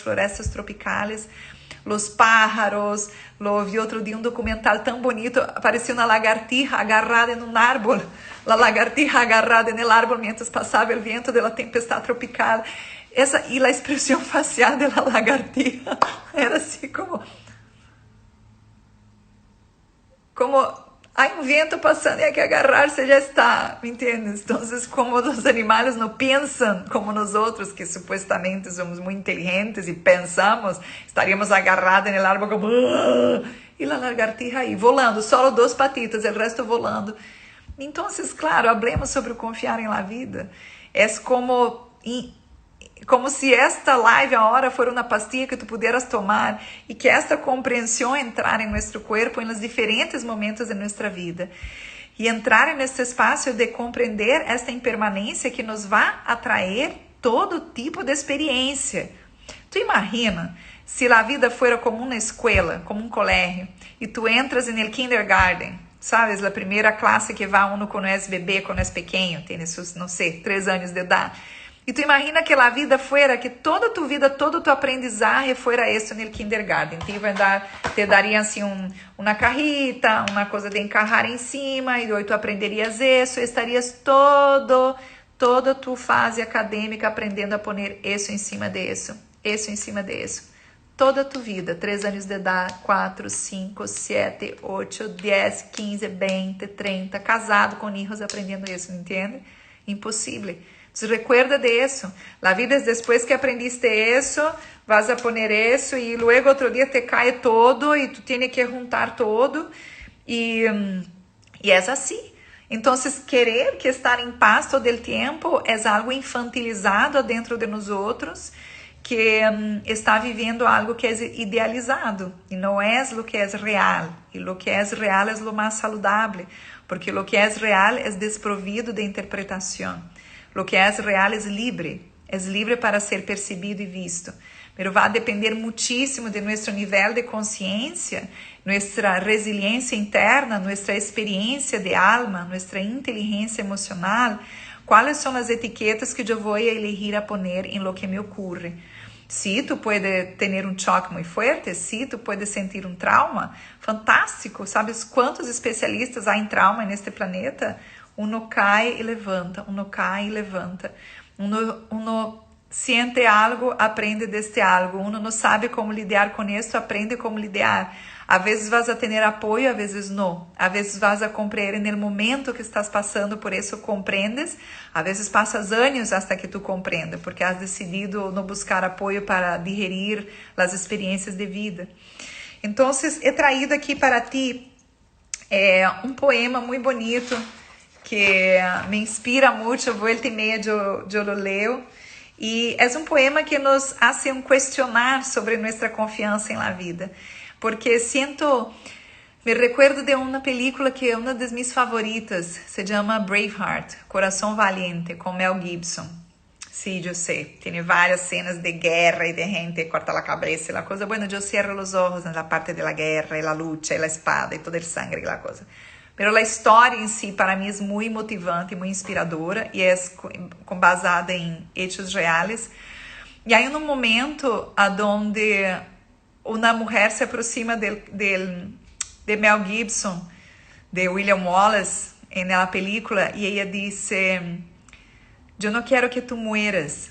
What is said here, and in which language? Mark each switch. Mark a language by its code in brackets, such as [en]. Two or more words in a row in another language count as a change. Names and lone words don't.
[pt] florestas tropicais, os pájaros, vi outro dia um documental tão bonito, aparecia uma lagartija agarrada em um árvore, a lagartija agarrada no árvore, mientras passava o vento da tempestade tropical, e a expressão facial da lagartija era assim como há um vento passando e há que agarrar-se, já está, [es] me entendes? [pt] Então, como os animais não pensam como nós outros, que supostamente somos muito inteligentes e pensamos, estaríamos agarrados no árvore como... E a lagartija aí, volando, só 2 patitas, o resto volando. Então, claro, [es] hablemos sobre [pt] o confiar em la vida. É como se esta live agora for uma pastilha que tu pudieras tomar e que esta compreensão entrar em nosso corpo em [es] los diferentes momentos [pt] de nossa vida e entrar nesse espaço de compreender esta impermanência que nos vai atrair todo tipo de experiência. Tu imagina se a vida fuera como uma escola, como um colégio, e tu entras no kindergarten, sabes, a primeira classe que vai uno quando é bebê, quando é pequeno, tem seus, não sei, 3 anos de idade. E tu imagina que a vida fuera, que toda tu vida, [es] todo tu aprendizaje fuera [pt] isso no kindergarten. Te daria assim uma carrita, uma coisa de encarrar em cima, e hoje tu aprenderias isso, e estarias toda tu fase acadêmica aprendendo a poner isso em cima disso, isso em cima disso. Toda tu vida, 3 anos de idade, 4, 5, 7, 8, 10, 15, 20, 30, casado com filhos aprendendo isso, não entende? Impossível. [es] Se recuerda de isso. La vida es después que aprendiste eso, vas a poner eso y luego otro día te cae todo y tú tienes que juntar todo y es así. Entonces, querer que estar em paz todo el tiempo es algo infantilizado dentro de nosotros que [pt] está vivendo algo que é idealizado e não é o que é real. E o que é real é o mais saudável, porque o que é real é desprovido de interpretação. [es] Lo que [pt] é real é livre para ser percebido e visto. [es] pero va a depender muchísimo de nuestro nivel de conciencia, nuestra resiliencia interna, nuestra experiencia de alma, nuestra inteligencia emocional, cuáles son las etiquetas que yo voy a elegir a poner en lo que me ocurre. Sí, tú puedes tener un choque muy fuerte, sí, tú puedes sentir un trauma, fantástico, ¿sabes cuántos especialistas hay en trauma en este planeta? Uno cae y levanta, uno cae y levanta, uno siente algo, aprende deste algo, uno [pt] não sabe como lidar com isso, [es] aprende como lidar. [pt] A vezes vas a ter apoio, a vezes não. A vezes vas a compreender no momento que estás passando por isso, comprendes. A vezes passas anos hasta que tu comprenda, porque has decidido não buscar apoio para digerir as experiências de vida. Então, [es] he traído [pt] aqui para ti um poema muito bonito que me inspira muito, volta e meia eu [es] lo leo. [pt] E é um poema que [es] nos hace [pt] questionar sobre nossa confiança na vida. Porque me recuerdo de uma película que é uma das minhas favoritas, se chama Braveheart, Coração Valiente, com Mel Gibson. Sí, eu sei, tem várias cenas de guerra e de gente corta a cabeça e [es] la cosa. Bueno, [pt] eu cierro os olhos na parte da guerra e [es] la lucha [pt] e la espada e todo o sangue e [es] la cosa. [pt] Pero a história em si, para mim, é muito motivante, muito inspiradora e é basada em hechos reais. E aí, um momento onde uma mulher se aproxima de Mel Gibson, de William Wallace, na película, e ela diz: eu não quero que tu mueras.